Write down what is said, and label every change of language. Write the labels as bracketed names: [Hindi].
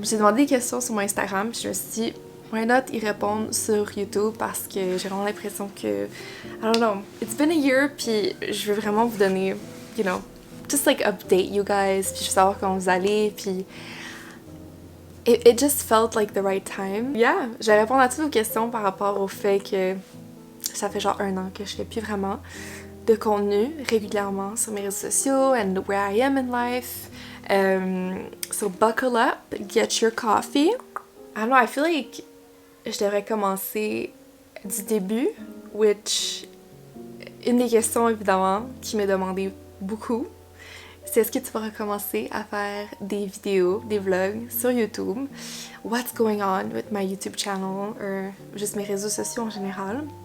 [French] J'ai demandé des questions sur mon Instagram. Je me suis dit, [English] why not [French] y répondre sur YouTube parce que j'ai vraiment l'impression que, [English] I don't know, it's been a year, [French] puis je veux vraiment vous donner, [English] you know, just like update you guys, [French] puis je veux savoir comment vous allez, puis [English] it just felt like the right time. [French] Yeah, je vais répondre à toutes vos questions par rapport au fait que ça fait genre 1 an que je fais plus vraiment de contenu régulièrement sur mes réseaux sociaux [English] and where I am in life. So buckle up, get your coffee. I don't know, I feel like [French] je devrais commencer du début, [English] which, [French] une des questions évidemment qui m'est demandée beaucoup, c'est est-ce que tu vas recommencer à faire des vidéos, des vlogs sur YouTube? [English] What's going on with my YouTube channel, or [French] juste mes réseaux sociaux en général?